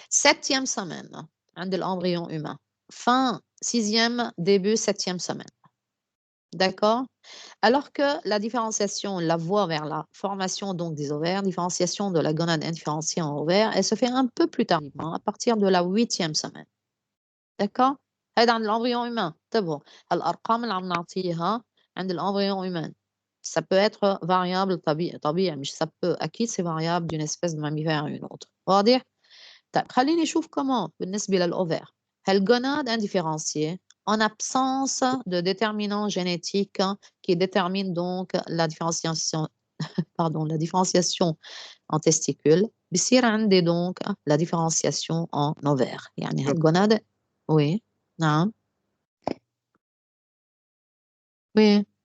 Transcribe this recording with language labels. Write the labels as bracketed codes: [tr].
[fr] 7e semaine عند l'embryon humain. Fin 6e, début 7e semaine. D'accord? Alors que la différenciation, la voie vers la formation donc des ovaires, différenciation de la gonade indifférenciée en ovaire, elle se fait un peu plus tardivement, à partir de la 8e semaine. D'accord? [ar] هذا عند [fr] l'embryon humain. [ar] انتبهوا الأرقام اللي عم نعطيها عند l'embryon humain. [fr] Ça peut être variable [ar] طبيعي مش [fr] ça peut أكيد c'est variable d'une espèce de mammifère à une autre. [ar] واضح؟ طيب خليني نشوف [fr] comment [ar] بالنسبة للأوvaire. [fr] الgonade indifférenciée en absence de déterminant génétique qui détermine donc la différenciation la différenciation en testicule, [ar] بصير عندي [fr] donc la différenciation en ovaire. يعني الgonade oui نعم oui.